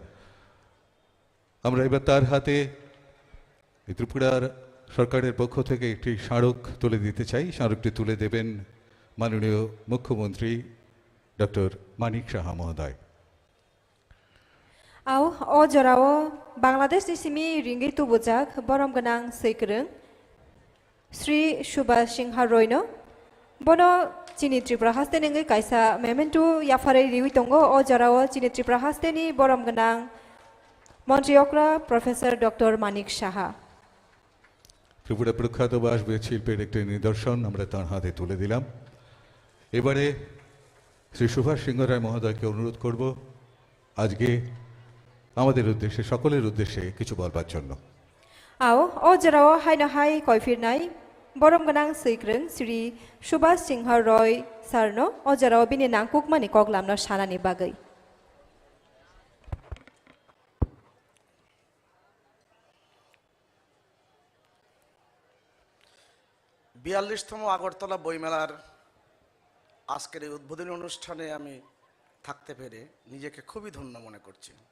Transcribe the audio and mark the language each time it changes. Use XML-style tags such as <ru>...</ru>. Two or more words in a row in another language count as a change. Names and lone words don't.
<bn>আমরা এবার তার হাতে ত্রিপুরার সরকারের পক্ষ থেকে একটি স্মারক তুলে দিতে চাই। স্মারকটি তুলে দেবেন মাননীয় মুখ্যমন্ত্রী ডক্টর মানিক সাহা মহোদয়।</bn> <trp>Aw, o jorao Bangladesh ni simi ringgit tu bujak borom ganang seikrung Sri Subhash Singha Roy no bono chini Tripura haste nengai kaisa memento yafare riwi tongo o jorao chini Tripura haste ni borom ganang Montreokra Professor Dr. Manik Saha</trp> <bn>ত্রিপুরা প্রখ্যাত বাসবে শিল্পের একটি নিদর্শন আমরা তার হাতে তুলে দিলাম। এবারে শ্রী সুভাষ সিংহ রায় মহোদয়কে অনুরোধ করব আজকে আমাদের উদ্দেশ্যে সকলের উদ্দেশ্যে কিছু বলবার জন্য।</bn> <trp>Aw, o jorao hai na hai koifir nai borom ganang seikrung Sri Subhash Singha Roy sir no o jorao bini nangkuk mani koglam no sanani bagai.</trp> <bn>বিয়াল্লিশতম আগরতলা বইমেলার আজকের এই উদ্বোধনী অনুষ্ঠানে আমি থাকতে পেরে নিজেকে খুবই ধন্য মনে করছি।</bn>